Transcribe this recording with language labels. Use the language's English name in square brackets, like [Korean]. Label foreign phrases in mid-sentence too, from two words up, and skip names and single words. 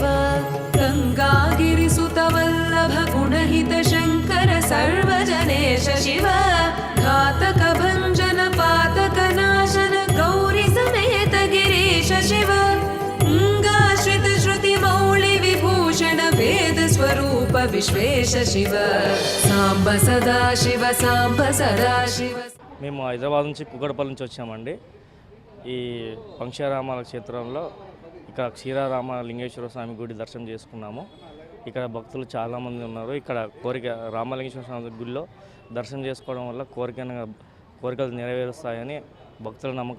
[Sanskrit] गङ्गागिरिसुत वल्लभ गुणहित शङ्कर सर्वजनेश शिव घातक भञ्जन पातक नाशन गौरि समेत गिरीश शिव अङ्गाश्रित श्रुति मौळि विभूषण वेद स्वरूप विश्वेश शिव साम्ब सदा शिव साम्ब सदा शिव [Telugu] మేము హైదరాబాద్ నుంచి కుక్కడపల్లి నుంచి వచ్చామండి. ఈ పంక్షారామాల క్షేత్రంలో ఇక్కడ క్షీరారామ లింగేశ్వర స్వామి గుడి దర్శనం చేసుకున్నాము. ఇక్కడ భక్తులు చాలామంది ఉన్నారు. ఇక్కడ రామలింగేశ్వర స్వామి గుడిలో దర్శనం చేసుకోవడం వల్ల కోరికలు నెరవేరుస్తాయని భక్తుల నమ్మకం.